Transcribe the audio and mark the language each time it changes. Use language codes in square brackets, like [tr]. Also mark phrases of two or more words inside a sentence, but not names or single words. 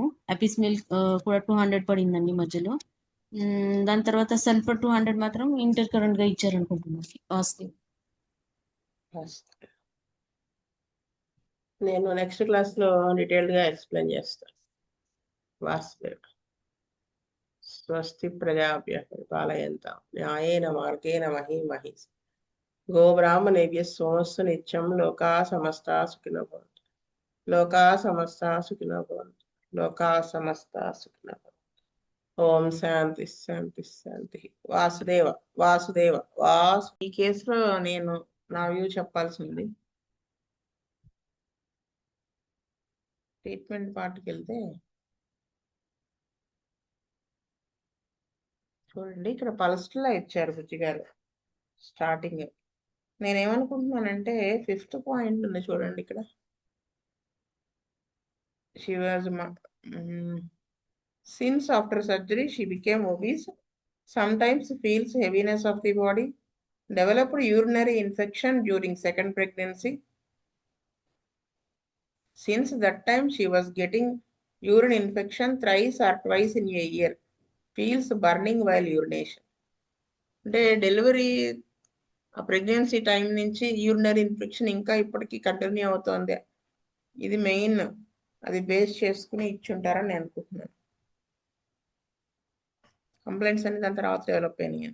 [te] అపిస్మిల్ కూడా 200 పడిందండి మధ్యలో. దాని తర్వాత సల్ఫర్ 200 మాత్రం ఇంటర్ కరెంట్గా ఇచ్చారు అనుకుంటున్నాను. నేను నెక్స్ట్ క్లాస్లో డీటెయిల్డ్గా ఎక్స్ప్లెయిన్ చేస్తాను. వాసుదేవ్. [sa] స్వస్తి ప్రజాభ్యః పరిపాలయంతాం న్యాయేన మార్గేణ మహీమహీ గోబ్రాహ్మణేభ్యః సోమస్సు నిత్యం. లోకా సమస్తా సుఖినో భవంతు. లోకా సమస్తా సుఖినో భవంతు. లోకా సమస్తా సుఖినో భవంతు. ఓం శాంతి శాంతి శాంతి. [te] వాసుదేవ వాసుదేవ ఈ కేసులో నేను నా వ్యూ చెప్పాల్సింది. ట్రీట్మెంట్ పార్ట్కి వెళ్తే చూడండి, ఇక్కడ పల్స్టిలా ఇచ్చారు బుజ్జి గారు స్టార్టింగ్. నేనేమనుకుంటున్నానంటే 5th పాయింట్ ఉంది చూడండి ఇక్కడ. [en] She was since after surgery she became obese, sometimes feels heaviness of the body, developed urinary infection during second pregnancy. Since that time she was getting urine infection thrice or twice in a year. Feels burning while urination. [te] అంటే [en] delivery pregnancy time [te] నుంచి [en] urinary infection [te] ఇంకా ఇప్పటికీ కంటిన్యూ అవుతోంది. ఇది మెయిన్, అది బేస్ చేసుకుని ఇచ్చుంటారని నేను అనుకుంటున్నాను. కంప్లైంట్స్ అన్ని దాని తర్వాత డెవలప్ అయినాయి.